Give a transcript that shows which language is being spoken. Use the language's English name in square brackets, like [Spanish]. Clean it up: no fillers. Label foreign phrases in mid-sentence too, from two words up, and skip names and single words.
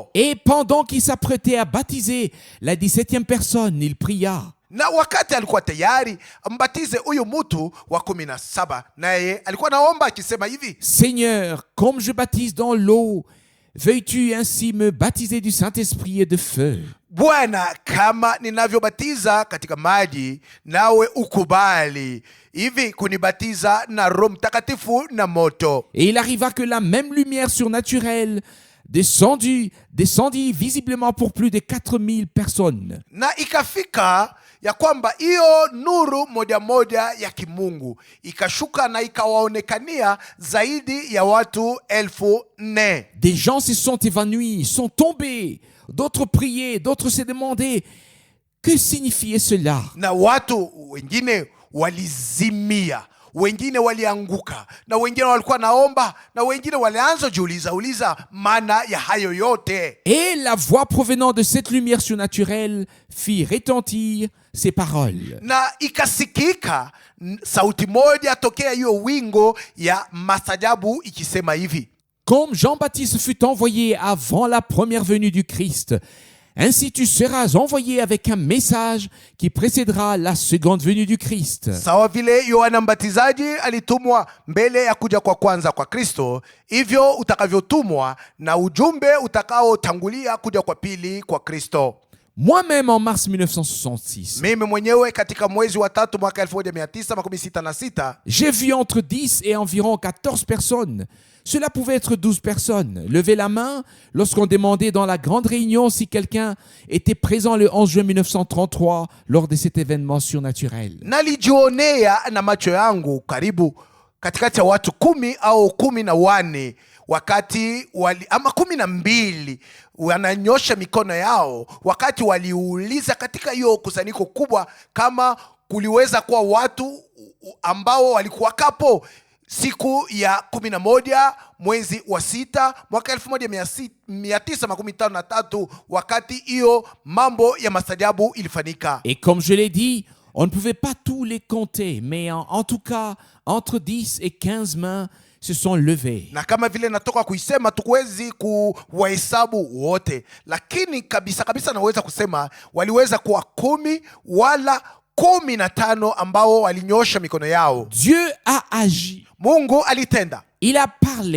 [French] Et pendant qu'il s'apprêtait à baptiser la 17e personne, il pria. [Swahili] Na wakati alikuwa tayari ambatize huyu mtu wa 17, naye alikuwa naomba akisema hivi: [French] Seigneur, comme je baptise dans l'eau, veuilles-tu ainsi me baptiser du Saint-Esprit et de feu? [Swahili] Bwana, kama ninavyobatiza katika maji, nawe ukubali hivi kunibatiza na Roho Mtakatifu na moto. [French] Et il arriva que la même lumière surnaturelle descendit visiblement pour plus de 4000 personnes. [Swahili] Na ikafika ya kwamba hiyo nuru moja ya kimungu ikashuka na ikawaonekania zaidi ya watu 4,000. [French] Des gens se sont évanouis, sont tombés, d'autres priaient, d'autres se demandaient que signifiait cela. [Swahili] Na watu wengine walizimia, wengine walianguka, na wengine walikuwa naomba, na wengine walianza uliza maana ya hayo yote. [French] Et la voix provenant de cette lumière surnaturelle fit retentir ces paroles. [Swahili] Na ikasikika sauti moja tokea hiyo wingo ya mastajabu ikisema hivi: [French] Comme Jean-Baptiste fut envoyé avant la première venue du Christ, ainsi tu seras envoyé avec un message qui précédera la seconde venue du Christ. [Swahili] Sawa vile Yohana Mbatizaji alitumwa mbele ya kuja kwa kwanza kwa Kristo, hivyo utakavyotumwa na ujumbe utakaotangulia kuja kwa pili kwa Kristo. [French] Moi-même en mars 1966, [Swahili] Mimi mwenyewe katika mwezi wa 3 mwaka 1966, [French] j'ai vu entre 10 et environ 14 personnes. Cela pouvait être 12 personnes. Lever la main lorsqu'on demandait dans la grande réunion si quelqu'un était présent le 11 juin 1933 lors de cet événement surnaturel. [Swahili] nalijionea na macho yangu karibu katikati ya watu 10 au 14 wakati ama 12 wananyosha mikono yao, wakati waliuliza katika hiyo kusanyiko kubwa kama kuliweza kuwa watu ambao walikuwa kapo siku ya 11 mwezi wa 6 mwaka 1953 wakati hiyo mambo ya mastajabu ilifanyika. [French] Et comme je l'ai dit, on ne pouvait pas tous les compter, mais en tout cas, entre 10 et 15 mains se sont levées. [Swahili] Na kama vile natoka kuisema tukuwezi kuwahesabu wote, lakini kabisa kabisa naweza kusema waliweza kuwa 10 wala 15 ambao walinyosha mikono yao. [French] Dieu a agi. [Swahili] Mungu alitenda. [French] Il a parlé.